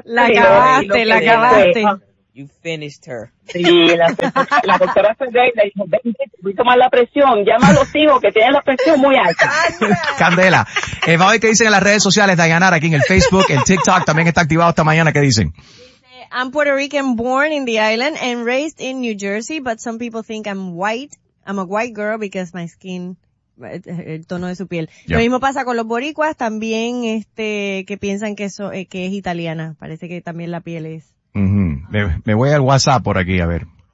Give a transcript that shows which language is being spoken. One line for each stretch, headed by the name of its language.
Spanish: La acabaste.
English: You finished her.
Spanish: Sí, la doctora Ferrey le dijo, ven, voy a tomar la presión, llama a los hijos que tienen la presión muy alta. Candela, va a ver qué dicen en las redes sociales, Dayanara, aquí en el Facebook, el TikTok, también está activado esta mañana, ¿qué dicen?
English: I'm Puerto Rican, born in the island and raised in New Jersey, but some people think I'm white. I'm a white girl because my skin...
Spanish: el tono de su piel.
English: Yeah.
Spanish: Lo mismo pasa con los boricuas, también que piensan que eso que es italiana. Parece que también la piel es... Mm-hmm. Me voy al WhatsApp por aquí, a ver.